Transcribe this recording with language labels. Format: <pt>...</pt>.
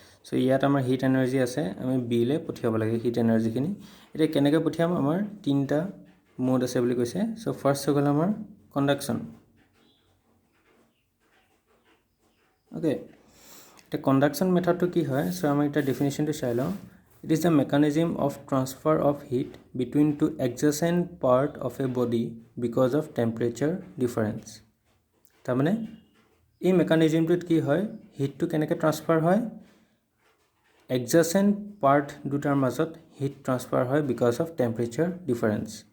<as>চ' ইয়াত আমাৰ hit energy আছে, আমি বিলৈ পঠিয়াব লাগে হিট এনাৰ্জিখিনি। এতিয়া কেনেকৈ পঠিয়াম, আমাৰ 3টা মোড আছে বুলি কৈছে। চ' ফাৰ্ষ্ট হৈ গ'ল আমাৰ কণ্ডাকশ্যন, অ'কে? এতিয়া কণ্ডাকশ্যন মেথডটো কি হয়, চ' আমি এতিয়া ডেফিনেশ্যনটো চাই লওঁ।</as> <en>It is the mechanism of transfer of heat between two adjacent part of a body because of temperature difference.</en> <as>তাৰমানে এই মেকানিজিমটোত কি হয়, হিটটো কেনেকৈ ট্ৰান্সফাৰ হয়, এডজেচেণ্ট পাৰ্ট দুটাৰ মাজত হিট ট্ৰান্সফাৰ হয়</as> <en>Because of temperature difference.</en>